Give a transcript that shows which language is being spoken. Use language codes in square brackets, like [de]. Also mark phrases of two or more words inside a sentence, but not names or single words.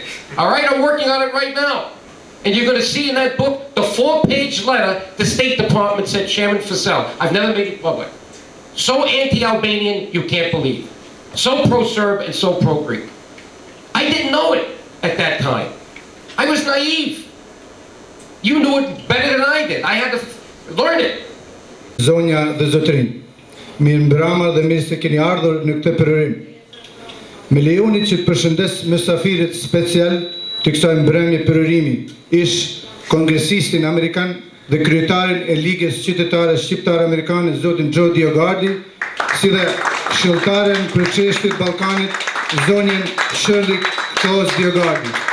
[en] All right, I'm working on it right now. And you're going to see in that book the 4-page letter the State Department sent Chairman Fasel. I've never made it public. So anti-Albanian, you can't believe. So pro-Serb and so pro-Greek. I didn't know it at that time. I was naive. You knew it better than I did. I had to learn it. [sq] Zonja dhe zotrin, mirë mbrëma dhe mirë se keni ardhur në këtë përërim. Me lejoni që të përshëndes mësafirit special të kësaj mbrëmje përërimi, ish kongresistin Amerikan dhe kryetarin e Ligës Qytetare Shqiptare Amerikane, zotin Doda, si dhe këshilltaren për çështjet Ballkanit, zonjën Xheladin Zeneli.